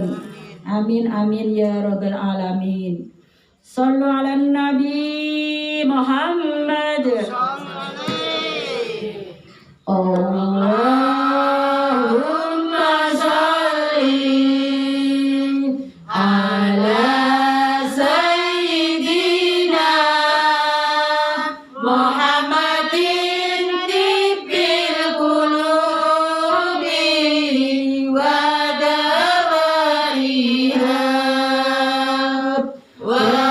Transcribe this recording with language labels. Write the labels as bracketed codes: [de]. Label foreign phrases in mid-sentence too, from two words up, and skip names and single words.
[ar] آمين آمين يا رب العالمين. صلوا على النبي محمد. اللهم صل على سيدنا محمد طب القلوب ودوائها و